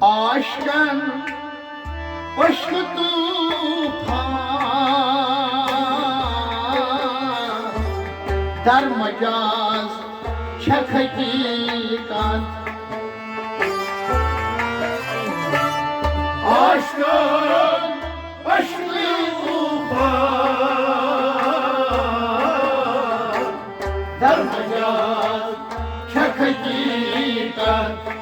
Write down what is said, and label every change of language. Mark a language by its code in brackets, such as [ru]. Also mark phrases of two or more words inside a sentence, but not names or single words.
[tr] aşkın aşkı tufan [fa] در مجاز چه حقیقت [tr] Aşkın aşkı tufan [fa] در مجاز چه حقیقت